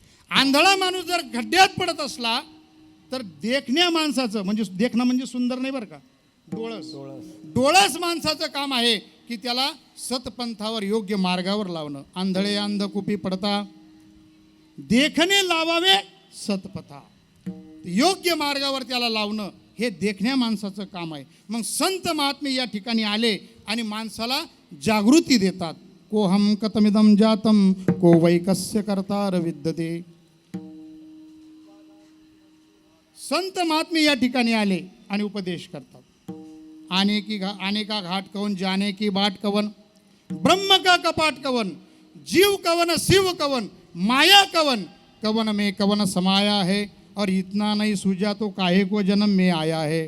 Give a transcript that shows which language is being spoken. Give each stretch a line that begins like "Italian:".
Marathi: आंधळा माणूस जर खड्ड्यात पडत असला तर देखण्या माणसाचं, म्हणजे देखणं म्हणजे सुंदर नाही बरं का, डोळस माणसाचं काम आहे की त्याला सतपंथावर योग्य मार्गावर लावणं. आंधळे अंधकुपी पडता देखणे लावावे सतपथा. योग्य मार्गावर त्याला लावणं हे देखण्या माणसाचं काम आहे. मग संत महात्मे या ठिकाणी आले आणि माणसाला जागृती देतात.
Sanskrit: को हम कतमिदम जातम को वैकस्य कर्तार विद्यते.
Marathi: संत महात्मे या ठिकाणी आले आणि उपदेश करतात.
Hindi: आने का घाट कवन, जाने की बाट कवन, ब्रह्म का कपाट कवन, जीव कवन शिव कवन, माया कवन, कवन में कवन समाया है, और इतना नहीं सूझा तो काहे को जन्म में आया है.